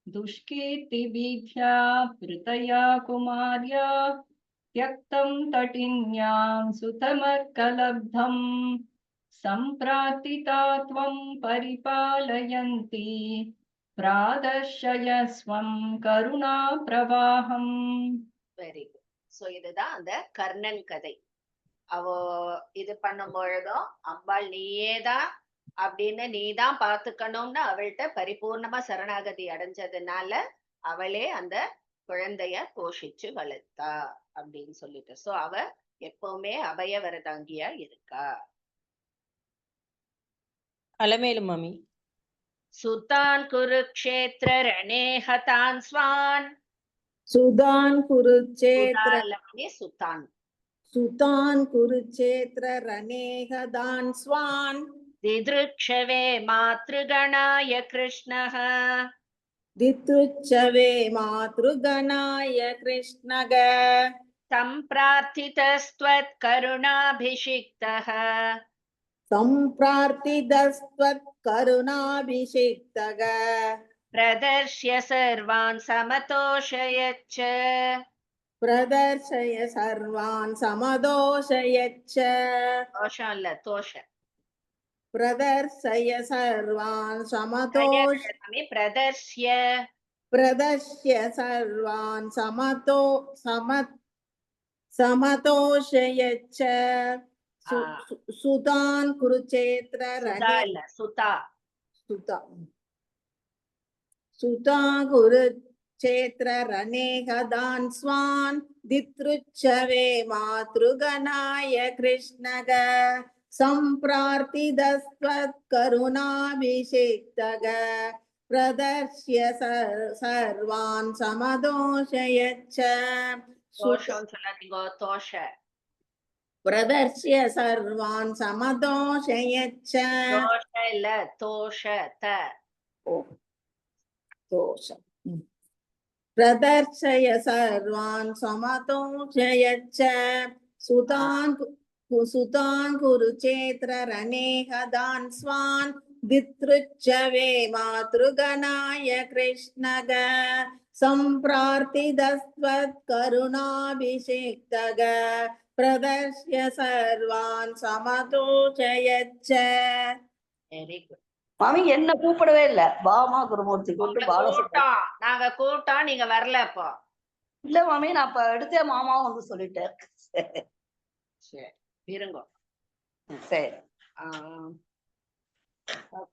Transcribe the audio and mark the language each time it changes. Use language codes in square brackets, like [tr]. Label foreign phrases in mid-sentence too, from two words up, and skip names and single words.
[sa] दुष्कीर्तिवीथ्या पृतया कुमार्या त्यक्तं तटिन्यां सुतमर्कलब्धम् सम्प्रार्थिता त्वं परिपालयन्ति प्रादर्शयस्वं करुणाप्रवाहम्. [en] very good. [ta] சோ இதுதான் அந்த கர்ணன் கதை. அவ இது பண்ணும் பொழுதும் அம்பாள் நீயேதான் அப்படின்னு நீதான் பாத்துக்கணும்னு அவள்கிட்ட பரிபூர்ணமா சரணாகதி அடைஞ்சதுனால அவளே அந்த குழந்தைய போஷிச்சு வளர்த்தா அப்படின்னு சொல்லிட்டு. சோ அவ எப்பவுமே அபய வரதாங்கியா இருக்கா. அலமேலு மாமி. [sa] सुतान् कुरुक्षेत्र रणे हतान् स्वान्. सुदान कुरुक्षेत्र சுதாலமணி சுதான். सुतान कुरुक्षेत्र रनेहदान स्वान दिदृक्षवे मातृगणाय कृष्णः दित्रुच्छवे मातृगणाय कृष्णग सम्प्रार्थितस्त्वत्करुणाभिषिक्तः सम्प्रार्थितस्त्वत्करुणाभिषिक्तग प्रदर्श्य सर्वान् समतोषयच्च. प्रदर्शय सर्वान् समदोषयच्च [ta] தோஷம் இல்ல தோஷ. [sa] प्रदर्शय सर्वान् பிரதர்ஷ்ய प्रदर्श्य सर्वान् समतोषयच्च सुतान् कुरुक्षेत्र [ta] சுதா இல்ல சுதா. [sa] सुता कुरुक्षेत्र रणे गदान् स्वान् दित्रुच्छवे मातृगणाय कृष्णग सम्प्रार्थितस्त्वत्करुणाभिषिक्तग प्रदर्श्य सर्वान् समदोषयच्च [ta] தோஷம் சொல்லாதீங்க தோஷ. [sa] प्रदर्श्य सर्वान् समदोषयच्च [ta] தோஷ இல்ல தோஷ த. [sa] दोष प्रदर्शय सर्वान् समतोषयच्च सुतान् कुरुक्षेत्र रणे हदान् स्वान् दित्रुच्छवे मातृगणाय कृष्णग सम्प्रार्थितस्त्वत्करुणाभिषिक्तग प्रदर्श्य सर्वान् समतोषयच्च. [en] very good. [ta] மாமி என்ன கூப்பிடவே இல்ல. பாமா குருமூர்த்தி கூப்பிட்டு பாலசுப்ரமணியம். நாங்க கூட்டம் நீங்க வரல அப்போ. இல்ல மாமி நான் இப்ப எடுத்தே மாமாவும் வந்து சொல்லிட்டேன். சரி இருங்க. சரி ஓகே.